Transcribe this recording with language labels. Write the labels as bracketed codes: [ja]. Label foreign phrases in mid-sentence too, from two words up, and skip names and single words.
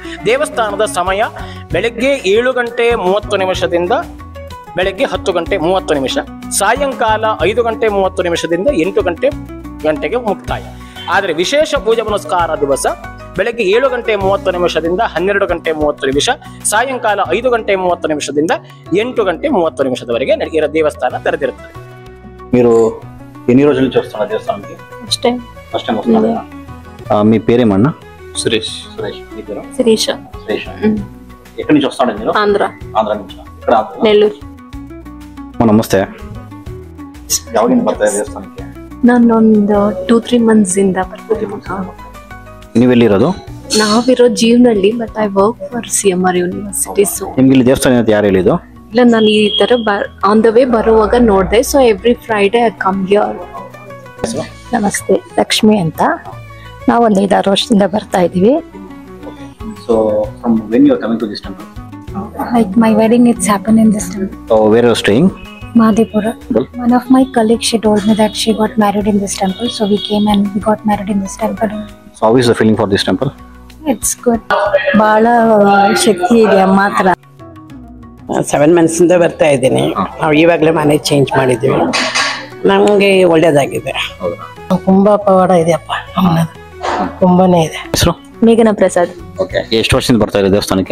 [kn] ದೇವಸ್ಥಾನದ ಸಮಯ ಬೆಳಗ್ಗೆ 7 ಗಂಟೆ 30 ನಿಮಿಷದಿಂದ ಬೆಳಗ್ಗೆ 10 ಗಂಟೆ 30 ನಿಮಿಷ, ಸಾಯಂಕಾಲ 5 ಗಂಟೆ 30 ನಿಮಿಷದಿಂದ 8 ಗಂಟೆಗೆ ಮುಕ್ತಾಯ. ಆದರೆ ವಿಶೇಷ ಪೂಜೆ ಪುನಸ್ಕಾರ ದಿವಸ ಬೆಳಗ್ಗೆ 7 ಗಂಟೆ 30 ನಿಮಿಷದಿಂದ 12 ಗಂಟೆ 30 ನಿಮಿಷ, ಸಾಯಂಕಾಲ 5 ಗಂಟೆ 30 ನಿಮಿಷದಿಂದ 8 ಗಂಟೆ 30 ನಿಮಿಷದವರೆಗೆ ದೇವಸ್ಥಾನ ತೆರೆದಿರುತ್ತದೆ. [te] మీరు ఎన్ని రోజుల నుంచి వస్తున్నారు దేవస్థానానికి? ఫస్ట్ టైం వస్తున్నారు. మీ పేరేమన్నా? సురేష్. మీ పేరు? శిరీష. ఎక్కడి నుంచి వస్తాడు మీరు? ఆంధ్ర నుంచి. ఇక్కడ నెల్లూరు. [kn] ನಮಸ್ತೆ. ಯಾವಾಗಿಂದ ಬರ್ತಾ ದೇವಸ್ಥಾನಕ್ಕೆ? ನಾನೊಂದು 2-3 ಮಂತ್ಸ್ ಇಂದ ಬರ್ತೀನಿ. ನೀವೆಲ್ಲಿರೋದು? [en] ನಾವಿರೋ ಜೀವನಹಳ್ಳಿ, but I work for CMR university. So [kn] ನಿಮ್ಗೆ ಇಲ್ಲಿ ದೇವಸ್ಥಾನ ಯಾರು ಹೇಳಿದ್ದು? ಇಲ್ಲ, ನಾನು ಈ ತರ [en] on the way [kn] ಬರುವಾಗ ನೋಡಿದೆ. [en] so every Friday I come here. [kn] ನಮಸ್ತೆ, ಲಕ್ಷ್ಮಿ ಅಂತ. ನಾವು ಒಂದು 5-6 ವರ್ಷದಿಂದ ಬರ್ತಾ ಇದೀವಿ. [en] So from when you are coming to this temple? Like my wedding, it's happened in this temple. So where you are staying? Madhepura. One of my colleagues, she told me that she got married in this temple, so we came and we got married in this temple. So how is the feeling for this temple? It's good. [kn] ಬಹಳ ಶಕ್ತಿ ಇದೆ ಅಮ್ಮ ಹತ್ರ. 7 months ಇಂದ ಬರ್ತಾ ಇದ್ದೀನಿ. ನಾವು ಇವಾಗಲೇ ಮನೆ ಚೇಂಜ್ ಮಾಡಿದ್ದೀವಿ. ನಮಗೆ ಒಳ್ಳೇದಾಗಿದೆ. ತುಂಬಾ ಪವಾಡ ಇದೆಯಪ್ಪ, ತುಂಬಾನೇ ಇದೆ. ಹೆಸರು ಮೇಘನಾ ಪ್ರಸಾದ್. ಓಕೆ, ಎಷ್ಟು ವರ್ಷದಿಂದ ಬರ್ತಾ ಇದ್ದೀರಾ ದೇವಸ್ಥಾನಕ್ಕೆ?